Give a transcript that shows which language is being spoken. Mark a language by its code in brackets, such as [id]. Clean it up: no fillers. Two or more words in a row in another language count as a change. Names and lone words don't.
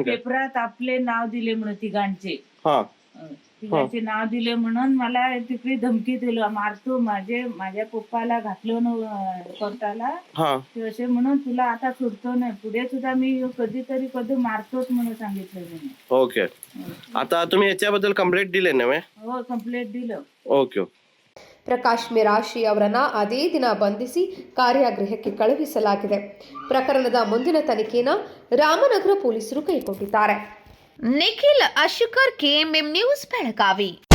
[mr] पेपरात आपले नाव दिले म्हणून तिघांचे. तिघांचे नाव दिले म्हणून मला तिकडे धमकी दिलं. मारतो माझ्या पप्पाला घातलं कोर्टाला असे म्हणून तुला आता सोडतो नाही. पुढे सुद्धा मी कधी मारतोच म्हणून सांगितलं त्यांनी. ओके. आता तुम्ही याच्याबद्दल ಕಂಪ್ಲೇಂಟ್ दिले ना? हो ಕಂಪ್ಲೇಂಟ್ दिलं. [kn] ಓಕೆ. ಪ್ರಕಾಶ್ ಮಿರಾಶಿ ಅವರನ್ನ ಅದೇ ದಿನ ಬಂಧಿಸಿ ಕಾರ್ಯಾಗೃಹಕ್ಕೆ ಕಳುಹಿಸಲಾಗಿದೆ. ಪ್ರಕರಣದ ಮುಂದಿನ ತನಿಖೆಯನ್ನು ರಾಮನಗರ ಪೊಲೀಸರು ಕೈಗೊಂಡಿದ್ದಾರೆ. ನಿಖಿಲ್ ಅಶುಕರ್, ಕೆಎಂಎಂ ನ್ಯೂಸ್, ಬೆಳಗಾವಿ.